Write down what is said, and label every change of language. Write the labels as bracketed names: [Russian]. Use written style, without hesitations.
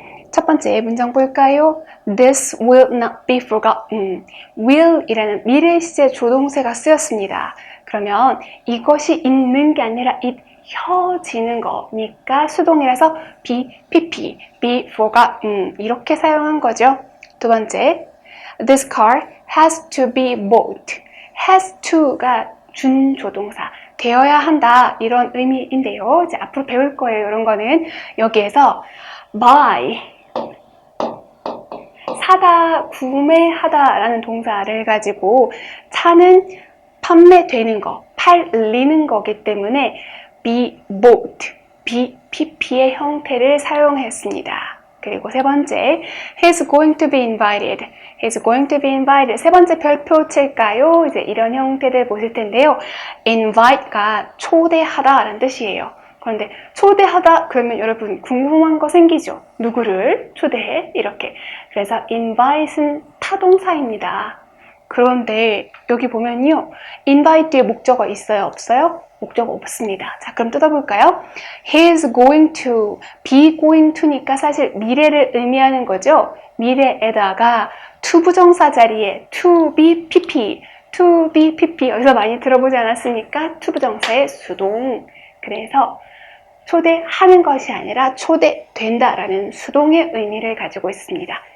[Korean] 첫 번째 문장 볼까요? [English] This will not be forgotten. [Korean] will 이라는 미래 시제 조동사가 쓰였습니다. 그러면 이것이 있는 게 아니라 잊혀지는 거니까 수동이라서 be, pp, be forgotten 이렇게 사용한 거죠. 두 번째, [English] this car has to be bought. [Korean] has to가 준조동사, 되어야 한다 이런 의미인데요. 이제 앞으로 배울 거예요. 이런 거는 여기에서 buy, 사다, 구매하다 라는 동사를 가지고 차는 판매되는 거, 팔리는 거기 때문에 be bought, be pp의 형태를 사용했습니다. 그리고 세 번째, [English] he's going to be invited. he's going to be invited. [Korean] 세 번째 별표 칠까요? 이제 이런 형태들 보실 텐데요. invite가 초대하다 라는 뜻이에요. 그런데 초대하다 그러면 여러분 궁금한 거 생기죠? 누구를 초대해? 이렇게. 그래서 invite은 타동사입니다. 그런데 여기 보면요. invite에 목적어 있어요? 없어요? 목적어 없습니다. 자, 그럼 뜯어볼까요? [English] He is going to, be going to니까 [Korean] 사실 미래를 의미하는 거죠. 미래에다가 to 부정사 자리에 to be pp, to be pp 여기서 많이 들어보지 않았습니까? to 부정사의 수동. 그래서 초대하는 것이 아니라 초대된다라는 수동의 의미를 가지고 있습니다.